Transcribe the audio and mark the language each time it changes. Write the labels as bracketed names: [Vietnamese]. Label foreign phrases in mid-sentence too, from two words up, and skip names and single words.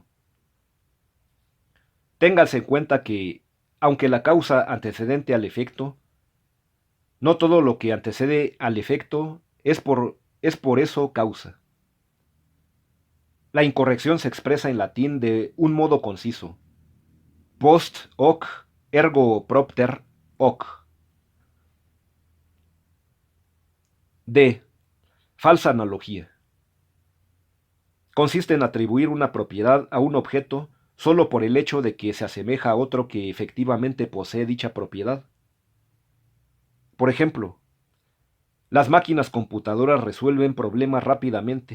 [Spanish] Téngase en cuenta que, aunque la causa antecedente al efecto, no todo lo que antecede al efecto es por eso causa. La incorrección se expresa en latín de un modo conciso. [Latin] Post hoc ergo propter hoc. [Spanish] D. Falsa analogía. Consiste en atribuir una propiedad a un objeto solo por el hecho de que se asemeja a otro que efectivamente posee dicha propiedad. Por ejemplo, las máquinas computadoras resuelven problemas rápidamente.